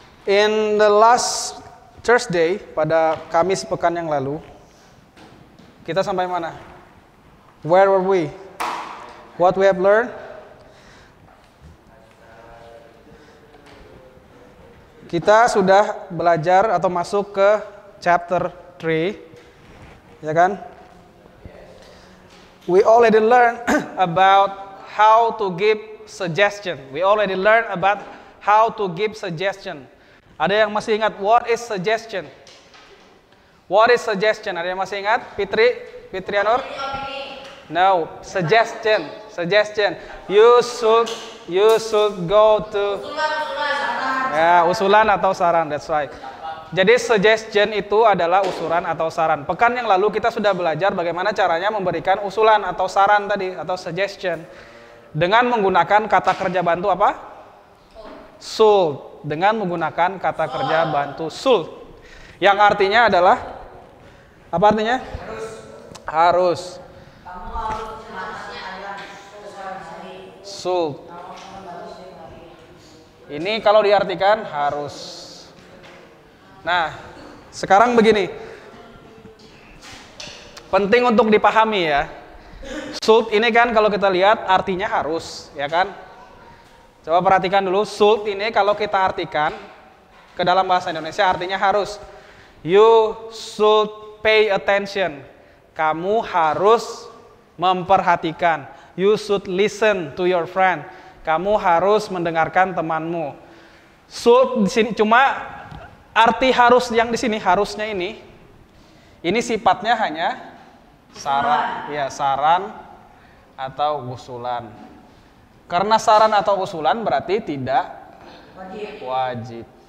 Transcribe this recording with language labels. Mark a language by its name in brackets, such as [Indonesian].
[English] In the last Thursday, [Indonesian] pada Kamis pekan yang lalu, kita sampai mana? [English] Where were we? What we have learned? [Indonesian] Kita sudah belajar atau masuk ke chapter 3, ya kan? [English] We already learned about how to give suggestion. We already learned about how to give suggestion. [Indonesian] Ada yang masih ingat [English] what is suggestion? What is suggestion? [Indonesian] Ada yang masih ingat? [English] Fitri Anur? No, suggestion. You should go to [Indonesian] usulan atau saran, [English] that's right. [Indonesian] Jadi suggestion itu adalah usulan atau saran. Pekan yang lalu kita sudah belajar bagaimana caranya memberikan usulan atau saran tadi, atau suggestion. Dengan menggunakan kata kerja bantu apa? Should. Dengan menggunakan kata kerja bantu should. Yang artinya adalah, apa artinya? Harus. [English] Should. [Indonesian] Ini kalau diartikan harus. Nah, sekarang begini. Penting untuk dipahami ya. Should ini kan kalau kita lihat artinya harus, ya kan? Coba perhatikan dulu, should ini kalau kita artikan ke dalam bahasa Indonesia artinya harus. [English] You should pay attention. [Indonesian] Kamu harus memperhatikan. [English] You should listen to your friend. [Indonesian] Kamu harus mendengarkan temanmu. Should di sini cuma arti harus yang di sini, harusnya ini sifatnya hanya saran, ya saran atau usulan. Karena saran atau usulan berarti tidak wajib.